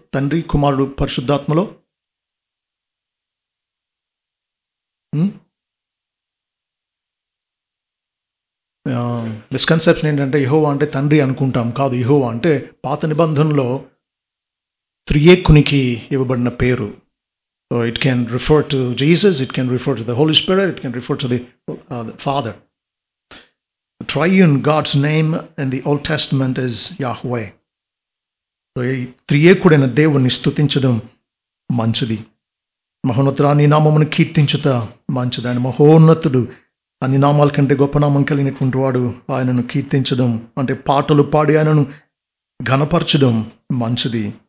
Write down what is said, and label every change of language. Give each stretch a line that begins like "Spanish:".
Telugu: తండ్రి, కుమారుడు, పరిశుద్ధాత్మలో మిస్కన్సెప్షన్ ఏంటంటే యెహోవా అంటే తండ్రి అనుకుంటాం. కాదు, యెహోవా అంటే పాత నిబంధనలో త్రియేకునికి ఇవ్వబడిన పేరు.
English: So it can refer to Jesus, it can refer to the holy spirit, it can refer to the father. Triune God's name in the Old Testament is Yahweh.
Telugu: So ఈ త్రియేకుడైన దేవుణ్ణి స్తుతించడం మంచిది. మహోన్నతుడు నీ నామమును కీర్తించుట మంచిది. ఆయన మహోన్నతుడు, అన్ని నామాల కంటే గొప్ప నామం కలిగినటువంటి వాడు. ఆయనను కీర్తించడం అంటే పాటలు పాడి ఆయనను ఘనపరచడం మంచిది.